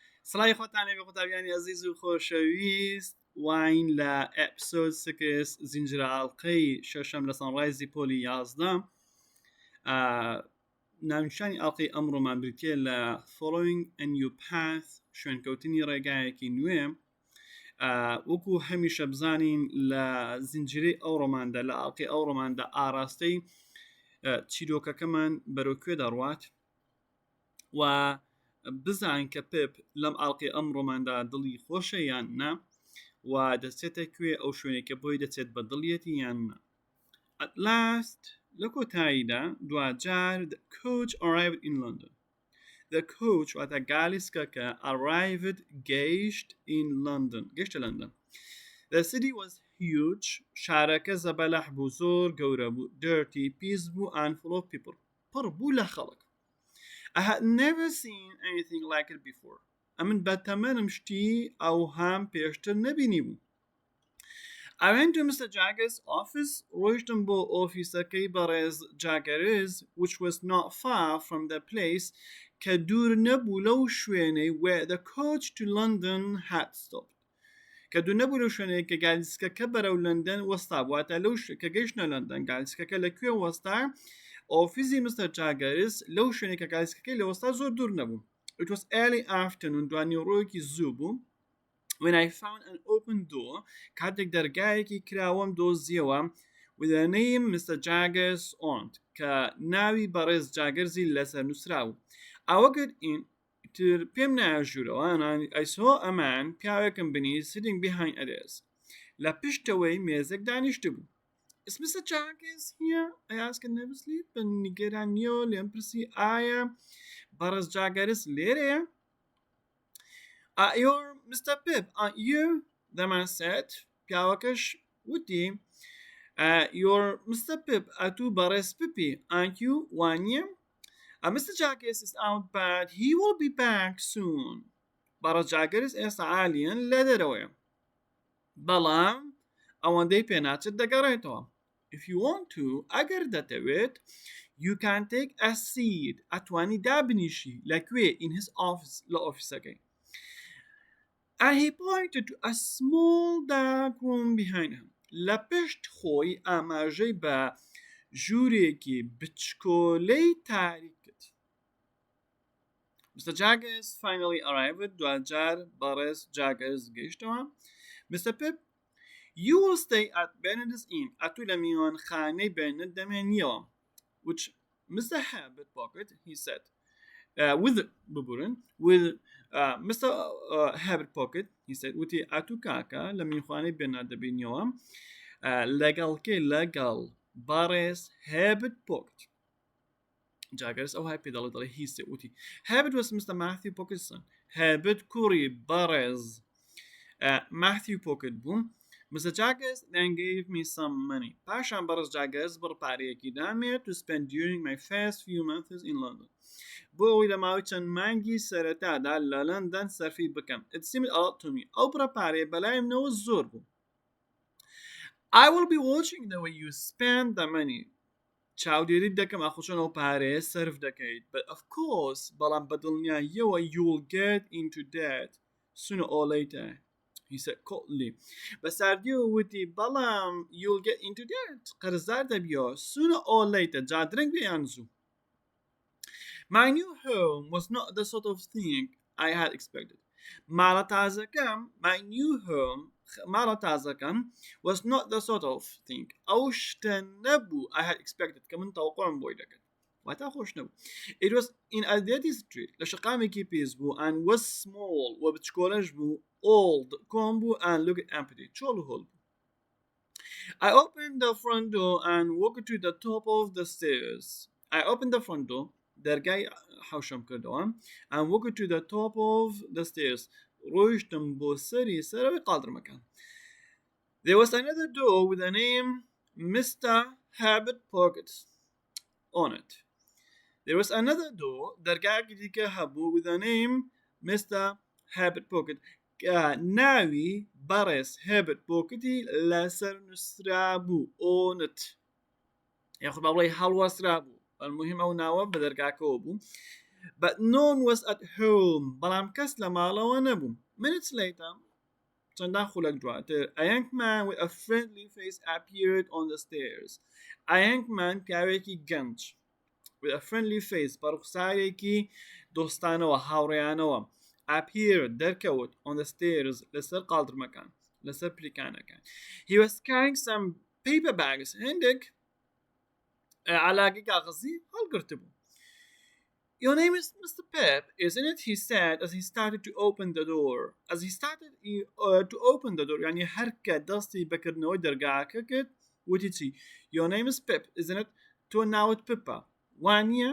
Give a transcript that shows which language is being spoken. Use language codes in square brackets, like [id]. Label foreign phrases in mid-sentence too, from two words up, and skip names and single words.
[ckb] سڵای خۆتانێ بە قوتابیانی عەزیز و خۆشەویست واین لە ئێپسۆد 6 زنجرەڵقەی شەشەم لە سانڕایزی پۆلی 11 ناونیشانی ئاڵقەی ئەمڕۆمان بریتێ لە [en] following a new path [ckb] شوێنکەوتنی ڕێگایەکی نوێ. وەکو هەمیشە بزانین لە زنجیرەی ئەو ڕۆماندا لە ئاڵقەی ئەو ڕۆماندا ئاراستەی چیرۆکەکەمان بەرەو کوێ دەڕوات و بزان کە پێپ لەم ئاڵقەی ئەم ڕۆماندا دڵی خۆشە یان نا و دەچێتە کوێ ئەو شوێنێکە بۆی دەچێت بە دڵیەتی یان نا. [en] At last [ckb] لە کۆتاییدا دوجار [en] the coach arrived in London. The coach [ckb] واتە گالیسکەکە [en] arrived گەیشت in London [ckb] گەیشتە لەندەن. [en] The city was huge. [ckb] شارەکە زەبەلەح بوو، زۆر گەورە بوو، dirty پیس بوو [en] and full of people. [ckb] پڕ بوو لە خەڵک. [en] I had never seen anything like it before. [ckb] ئەمن بەتەمەنم شتی ئەو هەم پێشتر نەبینی بوو. [en] I went to Mr. Jaggers' office. [ckb] ڕۆیشتم بۆ ئۆفیسەکەی بەڕێز [en] Jaggers, which was not far from the place [ckb] کە دوور نەبوو لەو شوێنەی [en] where the coach to London had stopped. [ckb] کە دوور نەبوو لەو شوێنەی کە گالیسکەکە بەرەو لەندەن وەستا بواتە لەو کە گەیشتە لەندەن گالیسکەکە لەکوێ وەستا؟ ئۆفیسی Mr. Jaggers لەو شوێنێک کە گالیسکەکەی لە وەستا زۆر دوور نەبوو. [en] It was early afternoon [ckb] دوانیۆڕۆیەکی زوو بوو. [en] When I found an open door [ckb] کاتێک دەرگایەکی کراوەم دۆزیەوە [en] with the name Mr. [ckb] Jaggers on کە ناوی بەڕێز جاگەرزی لەسەر نووسراو. ئەوە [en] get in [ckb] پێم ناژوورەوە [en] I saw a man [ckb] پیاوێکم بینی [en] sitting behind a desk [ckb] لە پشتەوەی مێزێک دانیشتە بوو. [en] Is Mr. Jaggers here? I asked nervously. [ckb] بن نیگەرانیۆ لێم پرسی ئایا بەڕێز جاگەرز لێرەیە؟ [en] You're Mr. Pip, aren't you? The man said. [ckb] پیاوەکەش وتی You're Mr. [en] Pip, [ckb] ئەتوو بەڕێز پپی, [en] aren't you? وانیە؟ Mr. Jaggers is out but he will be back soon. [ckb] بەڕێز جاگەرز ئێستا عالیەن لە دەرەوەیە. بەڵام ئەوەندەی پێناچێت دەگەڕێتەوە. [en] If you want to, [ckb] ئەگەر دەتەوێت, [en] you can take a seat. [ckb] ئەتوانی دابنیشی لەکوێ [en] in his office [ckb] لە ئۆفیسەکەی. [en] And he pointed to a small dark room behind him. [ckb] لە پشت خۆی ئاماژەی بە ژوورێکی بچکۆلەی تاریک کرد. [en] Mr. Jaggers finally arrived. [ckb] دوجار بەڕێز جاگەرز گەیشتەوە. [en] Mr. Pip, you will stay at Benedict's Inn. [ckb] ئەتوو لە میوانخانەی بێنت دەمێنیەوە. [en] Which Mr. Herbert Pocket, he said. With Mr. Herbert Pocket, he said, [ckb] وتی ئەتوو کاکە لە میوانخانەی بێنات دەبینیەوە لەگەڵ بەڕێز Herbert Pocket. Jaggers ئەوهای پێدەڵێ دەڵێ [en] he said [ckb] وتی Herbert was Mr. Matthew Pocket's son. Herbert کوڕی بەڕێز Matthew Pocket بوو. Mr. [en] Jaggers then gave me some money. [ckb] پاشان بەڕێز Jaggers بڕپارەیەکی دامێت [en] to spend during my first few months in London. [ckb] بۆ ئەوەی لە ماوەی چەند مانگی سەرەتادا لە لەندەن سەرفی بکەم. [en] It seemed a lot to me. [ckb] ئەو بڕپارەیە بەلایمنەوە زۆر بوو. [en] I will be watching the way you spend the money. [ckb] چاودێریت دەکەم ئاخۆچۆن ئەو پارەیە سەرف دەکەیت. [en] But of course [ckb] بەڵام بەدڵنیاییەوە [en] you will get into debt sooner or later. He said coldly. [ckb] بەساردیەوە وتی بەڵام [en] you'll get into debt. [ckb] قەرزدار دەبیەوە [en] sooner or later. [ckb] جا درەنگ بێیان زوو. [en] My new home was not the sort of thing I had expected. [ckb] ماڵە تازەکەم [en] my new home [ckb] ماڵە تازەکەم [en] was not the sort of thing [ckb] ئەو شتە نەبوو [en] I had expected [ckb] کە من تەوەقعم بۆی دەکرد. واتە خۆش نەبوو. [en] It was in a dirty street [ckb] لە شقامێکی پێس بوو [en] and was small [ckb] و بچکۆلەش بوو [en] old [ckb] کۆم بوو [en] and looked empty [ckb] چۆڵ و هۆڵ بوو. [en] I opened the front door and walked to the top of the stairs. I opened the front door [ckb] دەرگای حوشەم کردەوە [en] and walked to the top of the stairs. [ckb] ڕۆیشتم بۆ سەرەوەی قادرمەکان. [en] There was another door with the name Mr. Herbert Pocket on it. There was another door [ckb] دەرگایەکی دیکە هەبوو [en] with the name Mr. [ckb] Herbert Pocket ناوی بەڕێز Herbert Pocketi لەسەر نووسرا بوو [en] on it. [ckb] یاخود باڵێ هەڵوەسرا بوو. المهم ئەو ناوە بە دەرگاکەوە بوو. [en] but no one was at home [ckb] بەڵام کەس لە ماڵەوە نەبوو. [en] Minutes later [ckb] چەندان خولەک دواتر [en] a young man with a friendly face appeared on the stairs. A young man [ckb] پیاوێکی گەنج [en] with a friendly face [ckb] بەڕوخسارێکی دۆستانەوە هاوڕێیانەوە [en] appeared دەرکەوت on the stairs [ckb] لەسەر قاڵدرمەکان لەسەر پلیکانەکان. [en] He was carrying some paper bags [ckb] هێندێک علاقی کاغذی هەڵگرت بوو. [en] Your name is Mr. Pep, isn't it? He said as he started to open the door. As he started to open the door, [ckb] يعني هركة دستي بكرنوي درجاك كد وتيجي. Your name is Pep, isn't it? To now it Pippa. 1 year.